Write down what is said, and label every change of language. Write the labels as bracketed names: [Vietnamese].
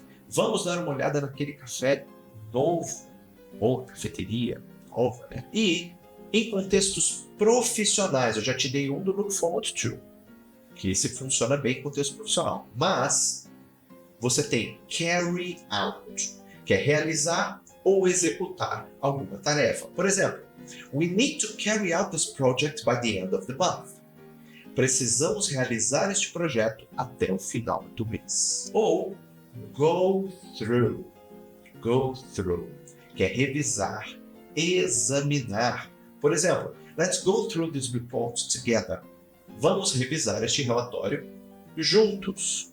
[Portuguese] Vamos dar uma olhada naquele café novo, ou cafeteria nova, né? E em contextos profissionais, eu já te dei um do Look Forward to, que esse funciona bem em contexto profissional. Mas você tem carry out, que é realizar ou executar alguma tarefa. Por exemplo, [English] we need to carry out this project by the end of the month. [Portuguese] Precisamos realizar este projeto até o final do mês. Ou go through, que é revisar, examinar. Por exemplo, [English] let's go through this report together. [Portuguese] Vamos revisar este relatório juntos.